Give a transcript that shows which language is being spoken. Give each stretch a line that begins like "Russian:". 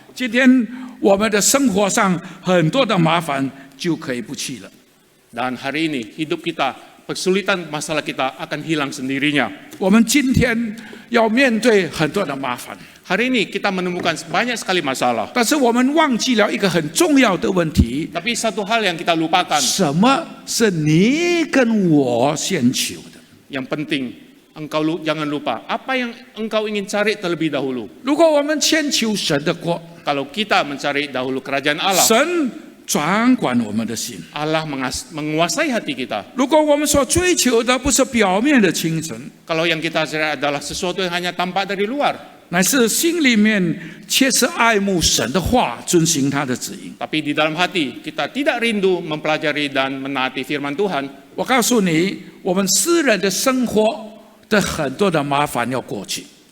Chinese: 今天我们的生活上很多的麻烦就可以不去了。
Indonesian: dan hari ini hidup kita, kesulitan masalah kita akan hilang sendirinya.
Chinese: 我们今天要面对很多的麻烦，
Indonesian: Hari ini kita menemukan banyak sekali masalah.
Chinese: 但是我们忘记了一个很重要的问题：
Indonesian: Tapi satu hal yang kita lupakan,
Chinese: 什么是你跟我先求的？
Indonesian: yang penting, jangan lupa apa yang engkau ingin cari terlebih dahulu.
Chinese: 如果我们先求神的国，
Indonesian: Kalau kita mencari dahulu kerajaan Allah,
Chinese: 神掌管我们的心。
Indonesian: Allah menguasai hati kita.
Chinese: 如果我们所追求的不是表面的清晨，
Indonesian: Kalau yang kita cari adalah sesuatu yang hanya tampak dari luar,
Chinese: 乃是心里面切实爱慕神的话，遵行他的旨意。
Indonesian: tapi di dalam hati kita tidak rindu mempelajari dan menaati firman Tuhan,
Chinese: 我告诉你，我们私人的生活的很多的麻烦要过去。